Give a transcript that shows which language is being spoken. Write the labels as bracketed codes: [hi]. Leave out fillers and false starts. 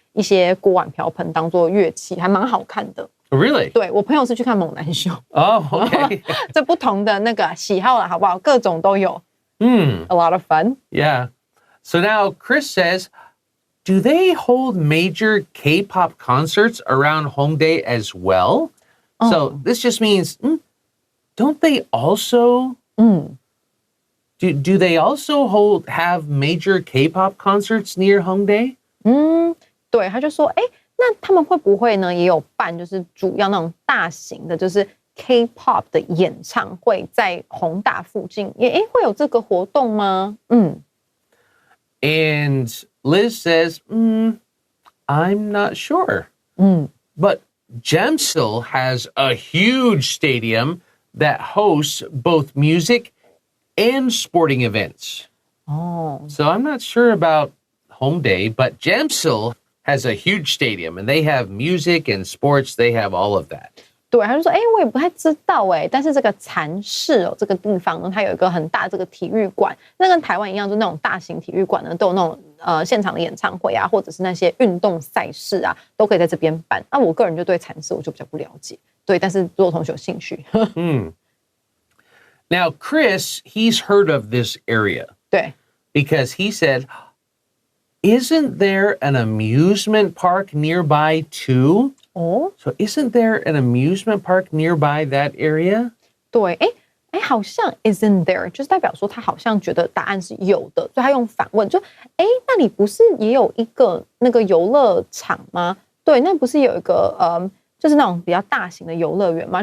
[zh] 一些锅碗瓢盆当做乐器，还蛮好看的。 [en] Really? [zh] 对，我朋友是去看猛男秀。 Oh, okay. 这不同的那个喜好啦，好不好？各种都有。 [en] A lot of fun. Yeah. So now Chris says, do they hold major K-pop concerts around Hongdae as well? So this just means, don't they also, do they also have major K-pop concerts near Hongdae? [zh] 对，他就说，那他们会不会呢也有办，就是主要那种大型的，就是 K-pop 的演唱会，在弘大附近，也会有这个活动吗 [en] ？And Liz says, I'm not sure. But Gemsel has a huge stadium that hosts both music and sporting events. So I'm not sure about Hongdae, but Gemsel has a huge stadium, and they have music and sports. They have all of that. [zh] 对，他就说，我也不太知道但是这个禅市这个地方呢，它有一个很大这个体育馆，那跟台湾一样，就那种大型体育馆呢，都有那种现场的演唱会啊，或者是那些运动赛事啊，都可以在这边办。那我个人就对禅市我就比较不了解，对，但是如果同学有兴趣 [en] ，Now Chris, he's heard of this area. 对 because he said, isn't there an amusement park nearby too? So isn't there an amusement park nearby that area? [zh] 对，好像 isn't there 就是代表说他好像觉得答案是有的，所以他用反问，就那里不是也有一个那个游乐场吗？对，那不是有一个就是那种比较大型的游乐园吗？